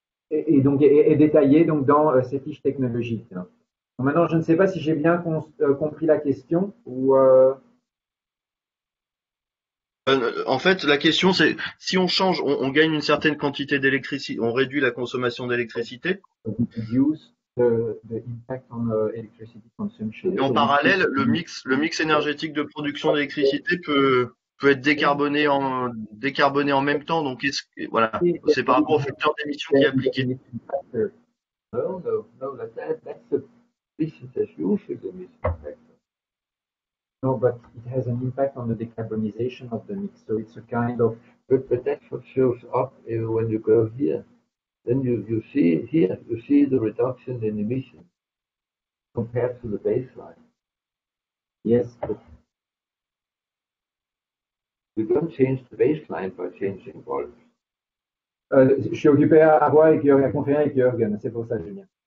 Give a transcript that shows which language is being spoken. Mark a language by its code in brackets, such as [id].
[fr] Et donc est détaillée donc dans ces fiches technologiques. Donc, maintenant, je ne sais pas si j'ai bien compris la question ou. En fait, la question c'est si on change, on gagne une certaine quantité d'électricité, on réduit la consommation d'électricité. [en] Reduce the impact on electricity consumption. [fr] Et en parallèle, le mix énergétique de production d'électricité peut être décarboné en même temps. Donc voilà, c'est par rapport au facteur d'émission qui est appliqué. [en] No, that's a business as usual emission factor. No, but it has an impact on the decarbonization of the mix. So it's a kind of. But that's what shows up when you go here. Then you see here, you see the reduction in emissions compared to the baseline. Yes, but you don't change the baseline by changing volumes. [fr] Je suis occupé à voir avec Jürgen, à conférer avec Jürgen, c'est pour ça, Julien.